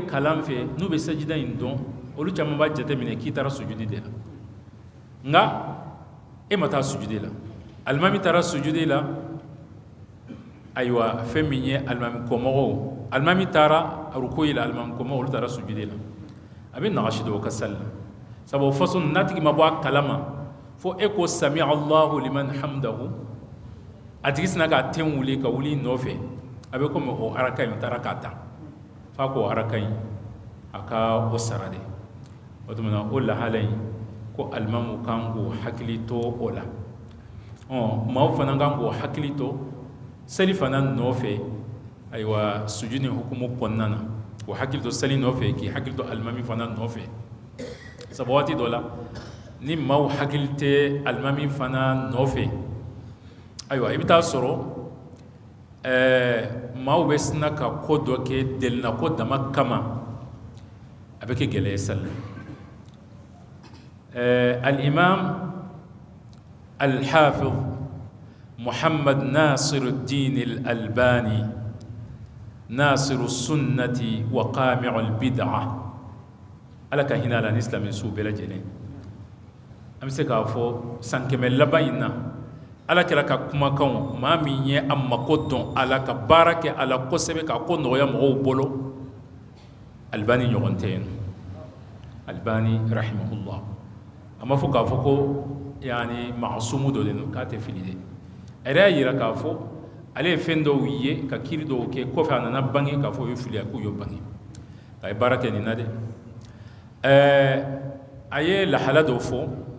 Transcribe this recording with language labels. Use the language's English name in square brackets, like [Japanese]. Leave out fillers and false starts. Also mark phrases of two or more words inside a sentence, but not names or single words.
[Bambara] kalan fɛ n'u bɛ sajida in dɔn olu caman b'a jateminɛ k'i taara sujudi de la nka e ma taa sujudi la alimami taara sujudi la ayiwa fɛn min ye alimami kɔmɔgɔw alimami taara rukuyi la alimami kɔmɔgɔw olu taara sujudi la a bɛ nagasi dɔw ka sali la sabu o façon n'a tigi ma bɔ a kalama fo e ko [Arabic] سمع الله لمن حمده [Bambara] a tigi sina k'a ten wuli ka wuli nɔfɛ a bɛ komi o araka in taara k'a ta f'a ko araka in a ka o sara de o tuma na o lahala in ko alimamu kan k'o hakili to o la maaw fana kan k'o hakili to seli fana nɔfɛ ayiwa sujudi hukumu kɔnɔna na k'o hakili to seli nɔfɛ k'i hakili to alimami fana nɔfɛ sabu waati dɔ la ni maaw hakili tɛ alimami fana nɔfɛ ayiwa i bɛ taa sɔrɔ maaw bɛ sina ka ko dɔ kɛ delina ko dama kama a bɛ kɛ gɛlɛya sali [Arabic] الإمام الحافظ [Bambara] Muhammad Nasiruddin al-Albani [Arabic] ناصر السنة وقامع البدعة [Bambara] ala ka hinɛ la ni silamɛ su bɛɛ lajɛlen an bɛ se k'a fɔ san kɛmɛ laban in na ala kɛra ka kumakanw maa min ye a mako dɔn a la ka baara kɛ a la kosɛbɛ k'a ko nɔgɔya mɔgɔw bolo Albani ɲɔgɔn tɛ yen Albani rahimahullah a ma fɔ k'a fɔ ko yani masumu dɔ de don k'a tɛ fili de a yɛrɛ y'a yira k'a fɔ ale ye fɛn dɔw ye ka kiiri dɔw kɛ kɔfɛ a nana bange k'a fɔ o ye fili k'u y'o bange a ye baara kɛ nin na dɛ a ye lahala dɔw fɔ